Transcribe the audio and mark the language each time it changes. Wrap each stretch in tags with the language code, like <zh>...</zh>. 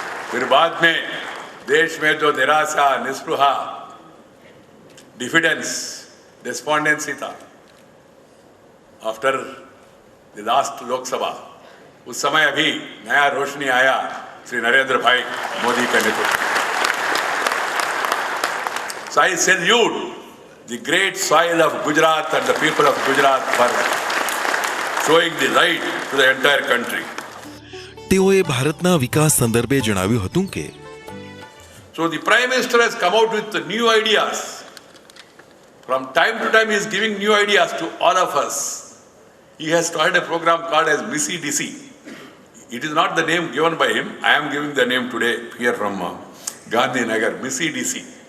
<hi>फिर बाद में देश में जो निराशा, निस्पृहा, डिफिडेंस, डिस्पॉन्डेंसी था</hi> <en>after the last Lok Sabha,</en> <hi>उस समय अभी नया रोशनी आया श्री नरेंद्र भाई मोदी के नेतृत्व.</hi> <en>So I salute the great soil of Gujarat and the people of Gujarat for showing the light to the entire country.</en> <gu>તેઓએ ભારતના વિકાસ સંદર્ભે જણાવ્યું હતું કે</gu> <en>So the Prime Minister has come out with new ideas. From time to time he is giving new ideas to all of us. He has started a program called as Missy DC. It is not the name given by him. I am giving the name today here from Gandhi Nagar, Missy DC.</en>